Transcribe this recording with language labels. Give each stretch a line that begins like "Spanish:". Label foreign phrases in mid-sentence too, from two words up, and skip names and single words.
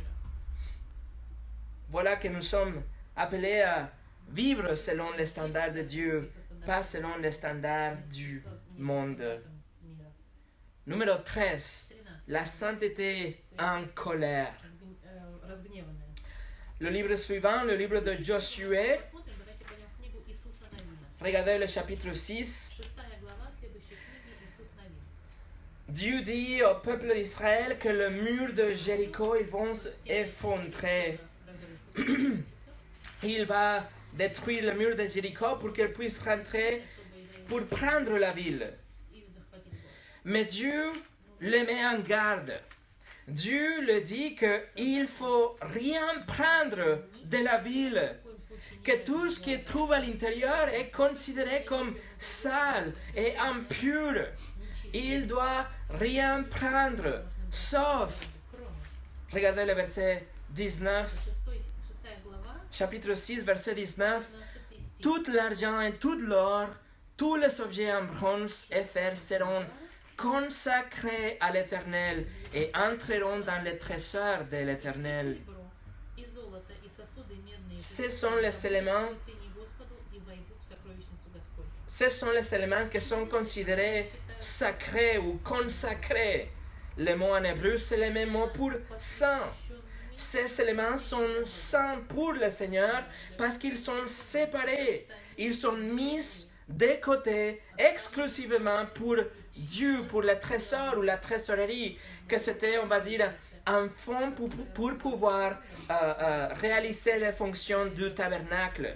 French: Voilà que nous sommes appelés à vivre selon les standards de Dieu, pas selon les standards du monde. Numéro 13. La sainteté en colère.
Russian: Разгневанная.
French: Le livre suivant, le livre de Josué,
Russian: Посмотрим, давайте пойдем в книгу Иисуса Навина.
French: regardez le chapitre 6.
Russian: 6 глава следующей книги Иисус Навин.
French: Dieu dit au peuple d'Israël que le mur de Jéricho, ils vont s'effondrer. Il va détruire le mur de Jéricho pour qu'ils puissent rentrer pour prendre la ville.
Russian: И захватили город.
French: Mais Dieu les met en garde. Dieu le dit qu'il ne faut rien prendre de la ville, que tout ce qui se trouve à l'intérieur est considéré comme sale et impur. Il doit rien prendre, sauf, regardez le verset 19,
Russian: 6 глава,
French: chapitre 6, verset 19,
Russian: 15 стих.
French: tout l'argent et tout l'or, tous les objets en bronze et fer seront consacrés à l'Éternel et entreront dans le trésor de l'Éternel.
Russian: Серебро и золото, и сосуды медные,
French: Ce sont les éléments,
Russian: святыни Господу и войдут в сокровищницу Господь.
French: ce sont les éléments qui sont considérés sacrés ou consacrés. Le mot en hébreu, c'est le même mot pour saint. Ces éléments sont saints pour le Seigneur parce qu'ils sont séparés. Ils sont mis de côté exclusivement pour Dieu, pour le trésor ou la trésorerie, que c'était, on va dire, un fonds pour pouvoir réaliser les fonctions du tabernacle.